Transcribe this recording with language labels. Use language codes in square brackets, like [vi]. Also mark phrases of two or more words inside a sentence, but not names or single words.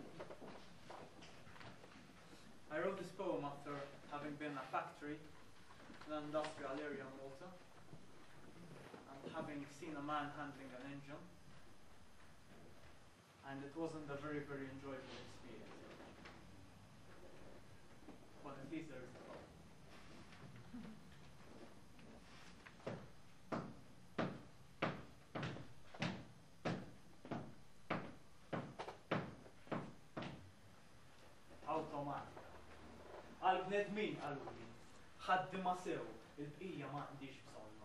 [en] I wrote this poem after having been in a factory in an industrial area in Malta and having seen a man handling an engine, and it wasn't a very, very enjoyable experience. But at least there is a poem. [mt] Automatika. Għal-bnedmin għaluli, ħaddima sew, il-bqija ma għandix bżonna.